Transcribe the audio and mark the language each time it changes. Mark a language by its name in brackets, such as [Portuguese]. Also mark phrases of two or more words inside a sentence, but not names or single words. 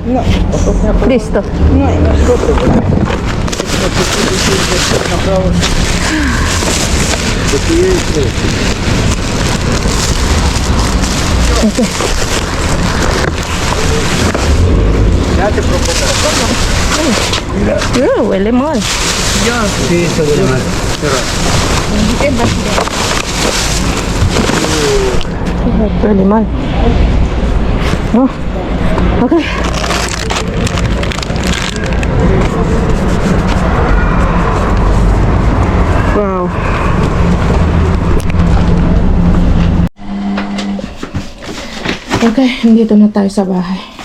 [Spanish] Listo. Ok. Huele mal. Sí, eso huele mal. Huele mal. [English] Oh, ok. Wow. [Filipino] Okay, dito na tayo sa bahay.